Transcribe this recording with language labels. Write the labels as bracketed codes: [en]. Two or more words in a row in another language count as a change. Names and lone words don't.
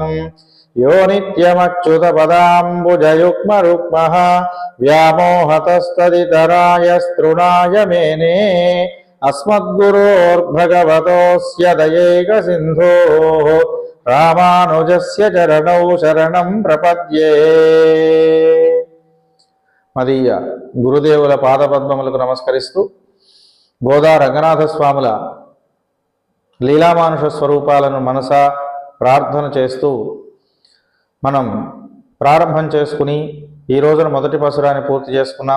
[sa] यो नित्यमच्युतपदाम्बुजयुग्मरुक्मः व्यामोहतस्तदितराय स्तृणाय मेने अस्मद्गुरोर्भगवतोऽस्य दयैकसिन्धोः रामानुजस्य चरणौ शरणं प्रपद्ये। [te] మదీయ గురుదేవుల పాదపద్మములకు నమస్కరిస్తూ గోదా రంగనాథ స్వాముల లీలామానుష స్వరూపాలను మనసా ప్రార్థన చేస్తూ మనం ప్రారంభం చేసుకుని ఈ రోజున మొదటి పాసురాన్ని పూర్తి చేసుకున్నాం.